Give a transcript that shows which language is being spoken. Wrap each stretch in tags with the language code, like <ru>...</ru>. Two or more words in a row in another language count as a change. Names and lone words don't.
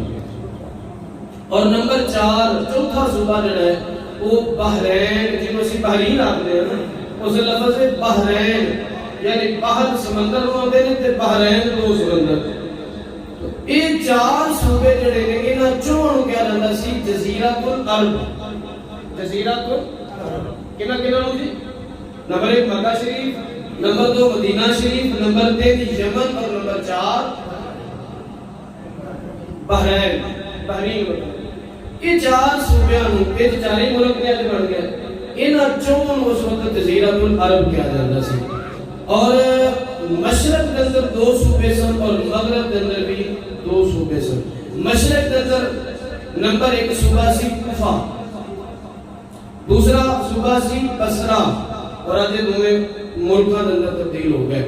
<pa>اور نمبر 4 چوتھا صوبہ جڑا ہے وہ بحرین جنہوں سے بحرین آتے ہیں نا اس لفظ ہے بحرین یعنی باہر سمندر ہوتے ہیں تے بحرین 2 سمندر. یہ 4 صوبے جڑے نے انہاں چوں کیا جاندا سی جزیرۃ العرب. جزیرۃ العرب کنا ہو جی؟ نمبر 1 مکہ شریف, نمبر 2 مدینہ شریف, نمبر 3 یمن اور نمبر 4 بحرین. بحرین یہ 4 صوبیاں نوں یہ 4 ہی ملک نے اج بن گئے. انہاں چوں اس وقت جزیرۃ العرب کیا جاندا سی. اور مشرق کے اندر 2 صوبے سن اور مغرب کے اندر بھی 2 صوبے سن. مشرق کے اندر نمبر 1 صوبہ سی کوفہ, دوسرا صوبہ سی بصرہ اور آج دونوں ملکاں کے اندر تبدیل ہو گئے.</pa>